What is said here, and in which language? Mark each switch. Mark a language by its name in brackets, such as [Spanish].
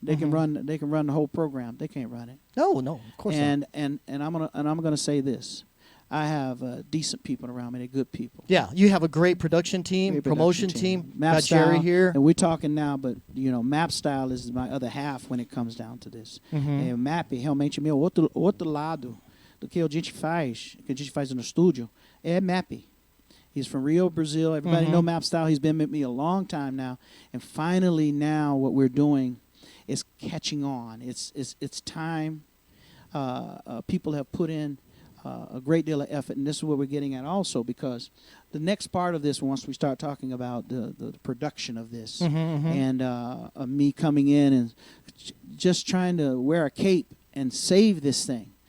[English] They can run the whole program. They can't run it. No, of course not. And I'm gonna say this. I have decent people around me. They're good people. Yeah, you have a great production team, promotion team. Got Jerry here. And we're talking now, but Map Style is my other half when it comes down to this. [Portuguese] Map realmente meu outro lado do que a gente faz no estúdio é Map. [English] He's from Rio, Brazil. Everybody know Map Style. He's been with me a long time now. And finally now what we're doing is catching on. It's time. People have put in a great deal of effort, and this is what we're getting at also, because the next part of this, once we start talking about the production of this and me coming in and just trying to wear a cape and save this thing.